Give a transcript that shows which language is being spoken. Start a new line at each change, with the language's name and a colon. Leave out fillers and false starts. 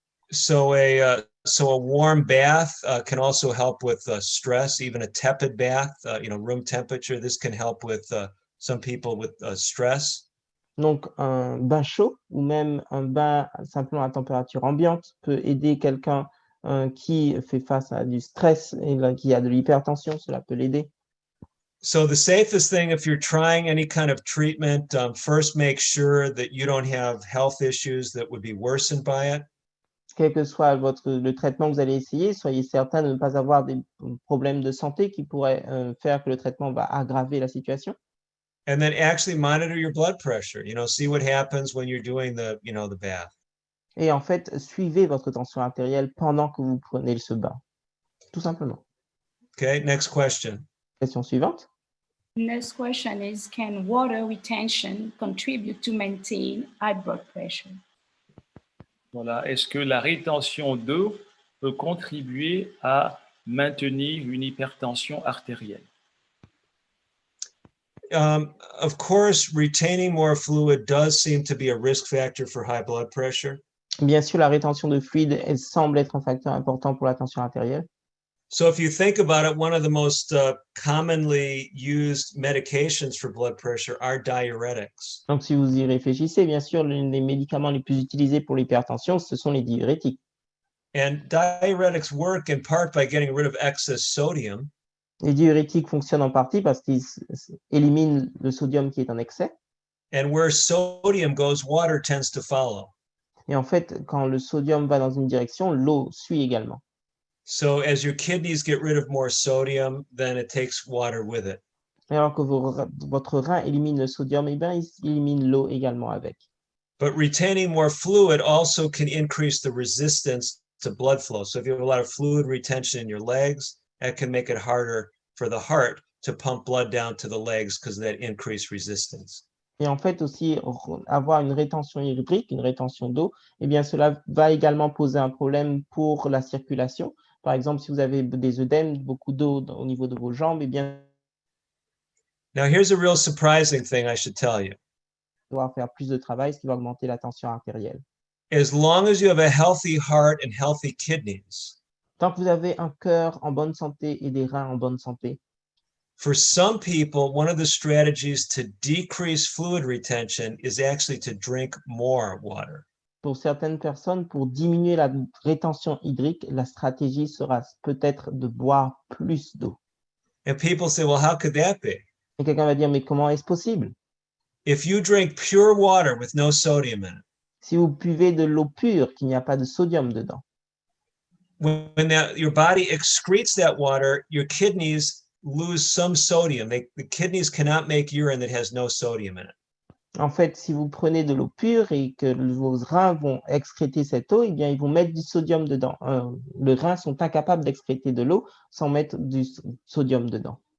English: So a warm bath can also help with stress, even a tepid bath, room temperature. This can help with some people with stress.
French: Donc, un bain chaud ou même un bain simplement à température ambiante peut aider quelqu'un qui fait face à du stress et qui a de l'hypertension, cela peut l'aider.
English: So the safest thing if you're trying any kind of treatment, first make sure that you don't have health issues that would be worsened by it.
French: Quel que soit le traitement que vous allez essayer, soyez certain de ne pas avoir des problèmes de santé qui pourraient faire que le traitement va aggraver la situation.
English: And then actually monitor your blood pressure, see what happens when you're doing the bath.
French: Et en fait, suivez votre tension artérielle pendant que vous prenez ce bain, tout simplement.
English: Okay, next question.
French: Question suivante.
English: Next question is, can water retention contribute to maintain high blood pressure?
French: Voilà. Est-ce que la rétention d'eau peut contribuer à maintenir une hypertension artérielle?
English: Of course, retaining more fluid does seem to be a risk factor for high blood pressure.
French: Bien sûr, la rétention de fluide, elle semble être un facteur important pour la tension artérielle.
English: So if you think about it, one of the most commonly used medications for blood pressure are diuretics.
French: Donc, si vous y réfléchissez, bien sûr, l'un des médicaments les plus utilisés pour l'hypertension, ce sont les diurétiques.
English: And diuretics work in part by getting rid of excess sodium.
French: Les diurétiques fonctionnent en partie parce qu'ils éliminent le sodium qui est en excès.
English: And where sodium goes, water tends to follow.
French: Et en fait, quand le sodium va dans une direction, l'eau suit également.
English: So as your kidneys get rid of more sodium, then it takes water with it.
French: Et alors que votre rein élimine le sodium, eh bien, il élimine l'eau également avec.
English: But retaining more fluid also can increase the resistance to blood flow. So if you have a lot of fluid retention in your legs, that can make it harder for the heart to pump blood down to the legs because of that increased resistance.
French: Et en fait aussi, avoir une rétention hydrique, une rétention d'eau, eh bien, cela va également poser un problème pour la circulation. Par exemple, si vous avez des œdèmes, beaucoup d'eau au niveau de vos jambes, eh bien,
English: Now here's a real surprising thing I should tell you.
French: devoir faire plus de travail, ce qui va augmenter la tension artérielle.
English: As long as you have a healthy heart and healthy kidneys,
French: Tant que vous avez un cœur en bonne santé et des reins en bonne santé,
English: for some people, one of the strategies to decrease fluid retention is actually to drink more water.
French: pour certaines personnes, pour diminuer la rétention hydrique, la stratégie sera peut-être de boire plus d'eau.
English: And people say, well, how could that be?
French: Et quelqu'un va dire, mais comment est-ce possible?
English: If you drink pure water with no sodium in it,
French: Si vous buvez de l'eau pure, qu'il n'y a pas de sodium dedans,
English: when your body excretes that water, your kidneys lose some sodium. The kidneys cannot make urine that has no sodium in it.
French: en fait, si vous prenez de l'eau pure et que vos reins vont excréter cette eau, eh bien, ils vont mettre du sodium dedans. Les reins sont incapables d'excréter de l'eau sans mettre du sodium dedans.